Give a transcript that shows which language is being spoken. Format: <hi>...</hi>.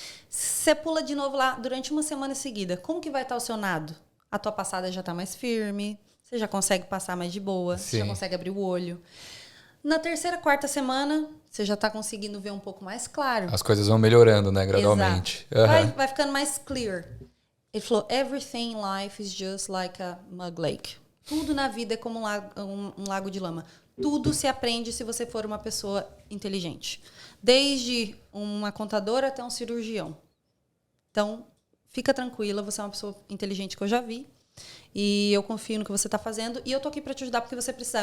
<pt>Você pula de novo lá durante 1 semana seguida, como que vai estar o seu nado? A tua passada já está mais firme, você já consegue passar mais de boa, você já consegue abrir o olho. Na 3ª, 4ª semana, você já está conseguindo ver um pouco mais claro. As coisas vão melhorando, né, gradualmente. Vai ficando mais clear. Ele falou,</pt> <en>everything in life is just like a mud lake.</en> <pt>Tudo na vida é como um lago de lama. Tudo se aprende se você for uma pessoa inteligente. Desde uma contadora até um cirurgião. Então, fica tranquila, você é uma pessoa inteligente que eu já vi. E eu confio no que você está fazendo. E eu tô aqui para te ajudar porque você precisar.</pt>